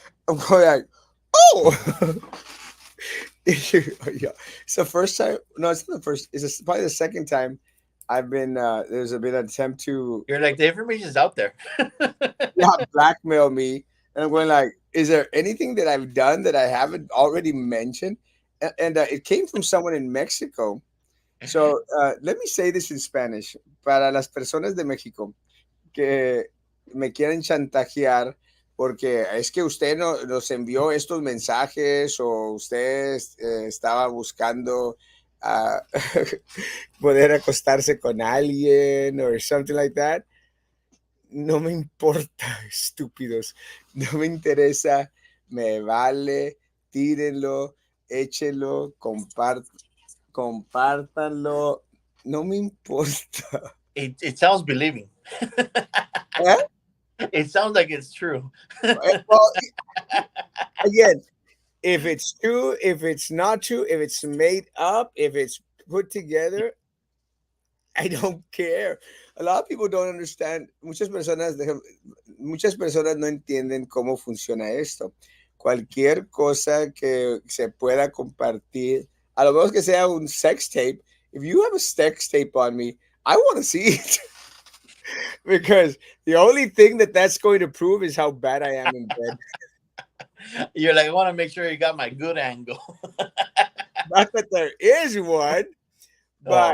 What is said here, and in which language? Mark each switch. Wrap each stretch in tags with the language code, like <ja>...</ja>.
<en>I'm going like, oh, yeah. It's the first time. No, it's not the first. Probably the second time I've been. There's been an attempt to, You're like, the information's out there. yeah, blackmail me, and I'm going like, is there anything that I've done that I haven't already mentioned? And it came from someone in Mexico. So let me say this in Spanish</en> <es>para las personas de México que me quieren chantajear porque es que usted nos envió estos mensajes o usted estaba buscando ah, poder acostarse con alguien</es> <en>or something like that.</en> <es>No me importa, estúpidos. No me interesa. Me vale. Tírenlo. Échenlo. Compártanlo. No me importa.</es> <en>It sounds believing. ¿Eh? It sounds like it's true. Well, again, if it's true, if it's not true, if it's made up, if it's put together, I don't care. A lot of people don't understand.</en> <es>Muchas personas no entienden cómo funciona esto. Cualquier cosa que se pueda compartir, a lo menos que sea un sex tape.</es> <en>If you have a sex tape on me, I want to see it because the only thing that that's going to prove is how bad I am in bed. You're like, I want to make sure you got my good angle. Not that there is one, but</en>